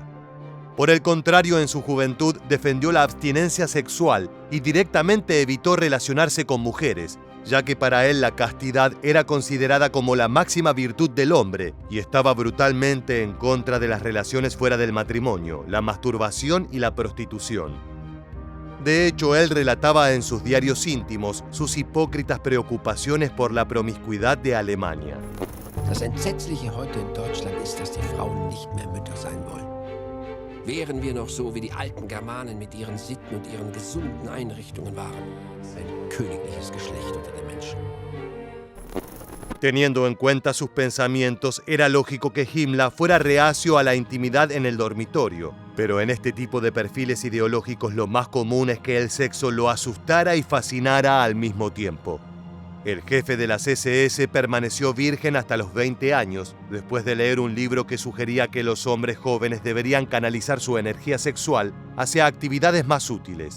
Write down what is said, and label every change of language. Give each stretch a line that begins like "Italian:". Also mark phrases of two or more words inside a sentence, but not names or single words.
Spanish: Por el contrario, en su juventud defendió la abstinencia sexual y directamente evitó relacionarse con mujeres, ya que para él la castidad era considerada como la máxima virtud del hombre y estaba brutalmente en contra de las relaciones fuera del matrimonio, la masturbación y la prostitución. De hecho, él relataba en sus diarios íntimos sus hipócritas preocupaciones por la promiscuidad de Alemania.
German: Das Entsetzliche heute in Deutschland ist, dass die Frauen nicht mehr Mütter sein wollen. Wären wir noch so wie die alten Germanen mit ihren Sitten und ihren gesunden Einrichtungen waren. Ein königliches Geschlecht unter den Menschen.
Spanish: Teniendo en cuenta sus pensamientos, era lógico que Himmler fuera reacio a la intimidad en el dormitorio, pero en este tipo de perfiles ideológicos lo más común es que el sexo lo asustara y fascinara al mismo tiempo. El jefe de las SS permaneció virgen hasta los 20 años, después de leer un libro que sugería que los hombres jóvenes deberían canalizar su energía sexual hacia actividades más útiles.